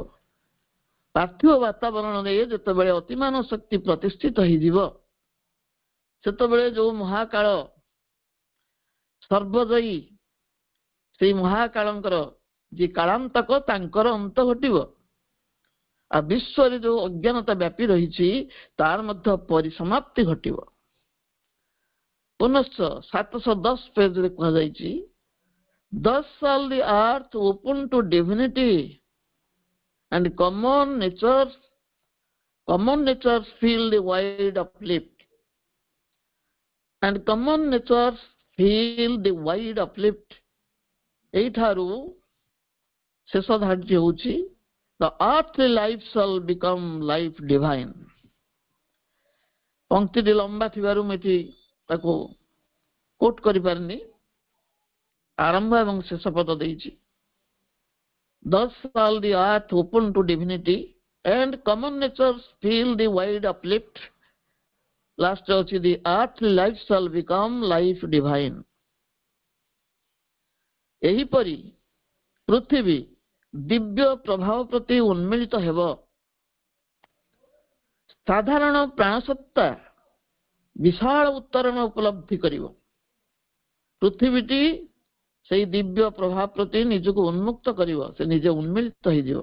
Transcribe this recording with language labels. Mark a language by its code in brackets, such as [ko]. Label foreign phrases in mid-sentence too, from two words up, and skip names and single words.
[or] ପାର୍ଥିବ ବାତାବରଣରେ ଯେତେବେଳେ ଅତିମାନ ଶକ୍ତି ପ୍ରତିଷ୍ଠିତ ହେଇଯିବ, ସେତେବେଳେ ଯୋଉ ମହାକାଳ ସର୍ବଜୟୀ, ସେଇ ମହାକାଳଙ୍କର ଯେ କାଳାନ୍ତକ, ତାଙ୍କର ଅନ୍ତ ଘଟିବ। ଆଉ ବିଶ୍ୱରେ ଯୋଉ ଅଜ୍ଞାନତା ବ୍ୟାପୀ ରହିଛି, ତାର ମଧ୍ୟ ପରିସମାପ୍ତି ଘଟିବ। ପୁନଶ୍ଚ 710 ପେଜରେ କୁହାଯାଇଛି, [en] thus shall the earth open to divinity and common natures feel the wide uplift। and common natures feel the wide uplift। [or] ଏଇଠାରୁ ଶେଷ ଧାଡିଟି ହେଉଛି, [en] the earthly life shall become life divine। [or] ପଂକ୍ତିଟି ଲମ୍ବା ଥିବାରୁ ମୁଁ ଏଠି ତାକୁ କୋଟ କରିପାରିନି, ଆରମ୍ଭ ଏବଂ ଶେଷ ପଦ ଦେଇଛି। [en] thus shall the earth open to divinity and common natures feel the wide uplift। [or] ଲାଷ୍ଟ ଅଛି, [en] the earthly life shall become life divine। [or] ଏହିପରି ପୃଥିବୀ ଦିବ୍ୟ ପ୍ରଭାବ ପ୍ରତି ଉନ୍ମିଳିତ ହେବ। ସାଧାରଣ ପ୍ରାଣସତ୍ତା ବିଶାଳ ଉତ୍ତରଣ ଉପଲବ୍ଧି କରିବ। ପୃଥିବୀଟି ସେଇ ଦିବ୍ୟ ପ୍ରଭାବ ପ୍ରତି ନିଜକୁ ଉନ୍ମୁକ୍ତ କରିବ, ସେ ନିଜେ ଉନ୍ମିଳିତ ହେଇଯିବ।